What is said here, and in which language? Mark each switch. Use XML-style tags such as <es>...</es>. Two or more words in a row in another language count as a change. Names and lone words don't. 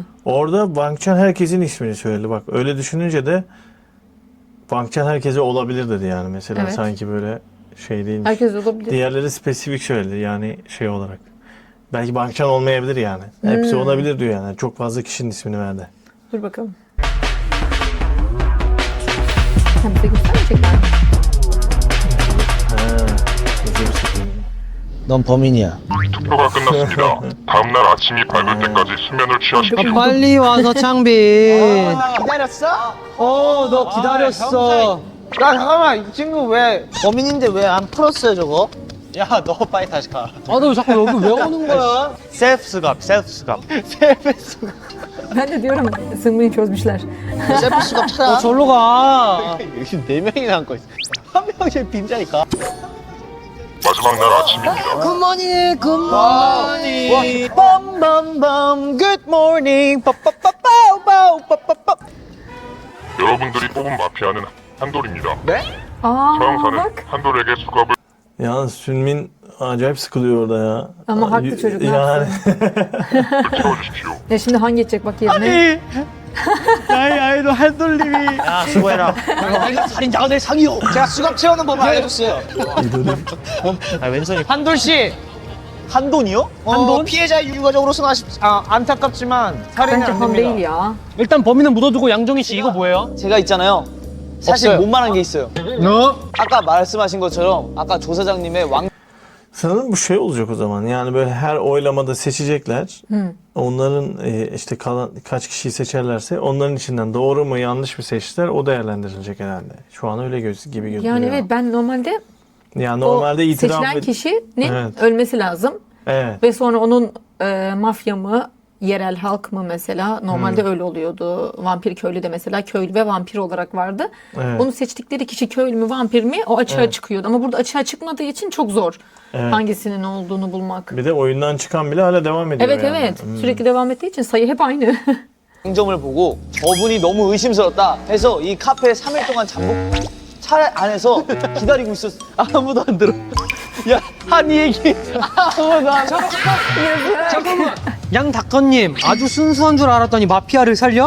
<tr>Orada Wang Chan herkesin ismini söyledi. Bak öyle düşününce de Wang Chan herkese olabilir dedi yani mesela Evet. sanki böyle şey değilmiş. Herkes olabilir. Diğerleri spesifik söyledi yani şey olarak. Belki Wang Chan olmayabilir yani. Hepsi olabilir diyor yani. Çok fazla kişinin ismini verdi. Dur bakalım. Sen bize göstermeyecekler mi?</tr> <ko>넌 범인이야. 투표가 끝났습니다. 다음날 아침이 밝을 때까지 수면을 취하십시오. 빨리 와서 창빈. 기다렸어? 너 기다렸어. 야 잠깐만 이 친구 왜 범인인데 왜 안 풀었어요 저거? 야, 너 빨리 다시 가. 아, 너 자꾸 여기 왜 오는 거야? 셀프 수갑, 셀프 수갑.</ko> <tr>Ben de diyorum Sungmin'i çözmüşler.</tr> <ko>셀프 수갑 찾아. 절로 가. 여기 4명이나 앉고 있어. 한 명씩 빈자니까. 마지막 날 아침입니다.</ko> <en>good morning, good morning. 빰빰빰 good morning. 빠빠빠빠빠빠빠빠.</en> <ko>여러분들이 뽑은 마피아는 한돌입니다. Aa 서영사는</ko> <tr>bak.</tr> <ko>한돌에게 수갑을</ko> <tr>Yalnız Sünmin acayip sıkılıyor orada ya. Ama haklı çocuk, ne Yani.</tr> <ko>채워주십시오.</ko> <tr>Ya şimdi Han geçecek bak yerine.</tr> <ko>아이 너 한돌님이. 야, 수고해라. 살인 자원의 상이요. 제가 수갑 채우는 법을 알려줬어요. 아, 왼손이. 한돌 씨. 한돈이요? 한돈? 피해자 유가적으로서는 안타깝지만 살인은</ko> <tr>Bence</tr> <ko>안</ko> <tr>Han değil</tr> <ko>됩니다.</ko> <tr>ya.</tr> <ko>일단 범인은 묻어두고 양정희 씨 이거 뭐예요? 제가 있잖아요. 사실 없어요. 못말한 게 있어요. 아까 말씀하신 것처럼 아까 조사장님의 왕</ko> <tr>Sanırım bu şey olacak o zaman. Yani böyle her oylamada seçecekler. Onların işte kalan kaç kişiyi seçerlerse onların içinden doğru mu yanlış mı seçtiler o değerlendirilecek herhalde. Şu an öyle gibi gözüküyor. Yani evet ben normalde Yani normalde o itiraf seçilen kişinin Evet. ölmesi lazım. Evet. Ve sonra onun mafya mı, yerel halk mı mesela normalde öyle oluyordu. Vampir köylü de mesela köylü ve vampir olarak vardı. Evet. Onu seçtikleri kişi köylü mü vampir mi o açığa çıkıyordu. Ama burada açığa çıkmadığı için çok zor Evet. hangisinin olduğunu bulmak. Bir de oyundan çıkan bile hala devam ediyor Evet yani. evet sürekli devam ettiği için sayı hep aynı.</tr> <ko>점을 보고 저분이 너무 의심스럽다 해서 이 카페에 3일 동안 잠복 차 안에서 기다리고 있었어. 아무도 안 들어. 야, 한이 얘기 아무도 안 들어. 잠깐만. 양닭건님 아주 순수한 줄 알았더니 마피아를 살려?</ko>